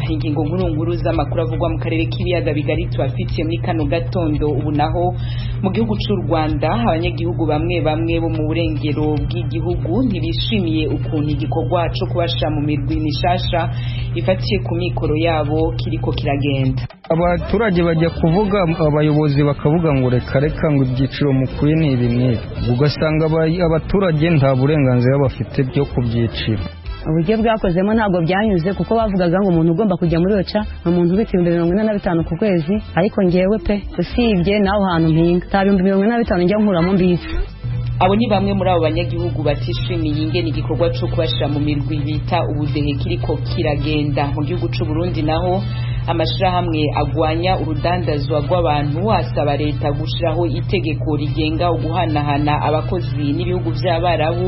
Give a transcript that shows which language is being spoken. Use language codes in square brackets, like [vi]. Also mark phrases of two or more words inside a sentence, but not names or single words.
[rn] Ingingo nkuru z'amakuru avugwa mu karere k'ibiyaga bigari twafitiye muri kano gatondo. Ubu naho mu gihugu cy'u Rwanda abanyagihugu bamwe bo mu burengero bw'igihugu ntibishimiye ukuntu igikorwa cyo kubasha mu mirwi mishasha ifatiye ku mikoro yabo kiriko kiragenda. [rw] Abaturage bajya kuvuga, abayobozi bakavuga ngo reka ngo ibyiciro mukwiye ni ibi n'ibi, ugasanga abaturage nta burenganzira bafite byo kubyicira. Uburyo bwakozemo ntabwo byanyuze kuko bavugaga ngo umuntu ugomba kujya muri oca umuntu ufite 45 ku kwezi, ariko ngewe pe usibye naho hantu mpinga ta 45 njya nkuramo mbisi. [rn] Abo ni bamwe muri abo banyagihugu batishimiye ingene igikorwa cyo kubashira mu mirwi bita ubudehe kiriko kiragenda. Mu gihugu cy'u Burundi naho amashirahamwe agwanya urudandazwa rw'abantu asaba leta gushiraho itegeko rigenga uguhanahana abakozi n'ibihugu by'abarabu.